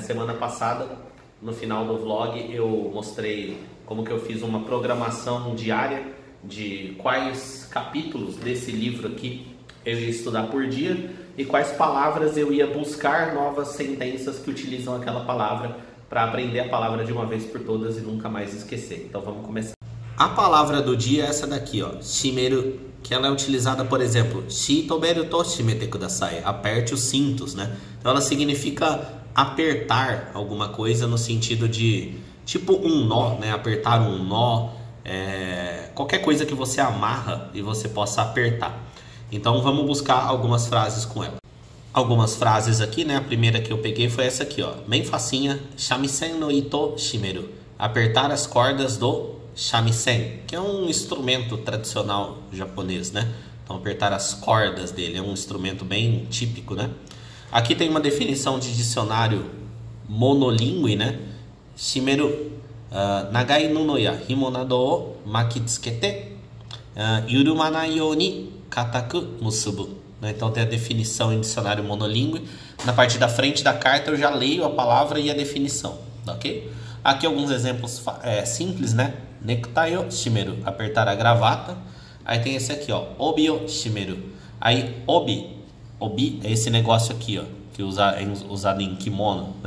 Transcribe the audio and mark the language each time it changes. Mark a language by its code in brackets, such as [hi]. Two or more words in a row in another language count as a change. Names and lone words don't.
[pt] Semana passada, no final do vlog, eu mostrei como que eu fiz uma programação diária de quais capítulos desse livro aqui eu ia estudar por dia e quais palavras eu ia buscar novas sentenças que utilizam aquela palavra para aprender a palavra de uma vez por todas e nunca mais esquecer. Então vamos começar. A palavra do dia é essa daqui, ó, shimeru, que ela é utilizada, por exemplo, [ja] シートベルトを締めてください, [pt] aperte os cintos, né? Então ela significa apertar alguma coisa no sentido de, tipo um nó, né? Apertar um nó, qualquer coisa que você amarra e você possa apertar. Então vamos buscar algumas frases com ela. Algumas frases aqui, né? A primeira que eu peguei foi essa aqui, ó. Bem facinha. [ja] 三味線の糸締める. [pt] Apertar as cordas do shamisen, que é um instrumento tradicional japonês, né? Então apertar as cordas dele é um instrumento bem típico, né? Aqui tem uma definição de dicionário monolíngue, né? [ja] 締める 長い布や紐などを巻き付けて緩まないように固く結ぶ. [pt] Então tem a definição em dicionário monolíngue. Na parte da frente da carta eu já leio a palavra e a definição, ok? Aqui alguns exemplos simples, né? [ja] ネクタイを締める, [pt] apertar a gravata. Aí tem esse aqui, ó, [ja] 帯を締める. [pt] Aí obi é esse negócio aqui, ó, que é usado em kimono, né?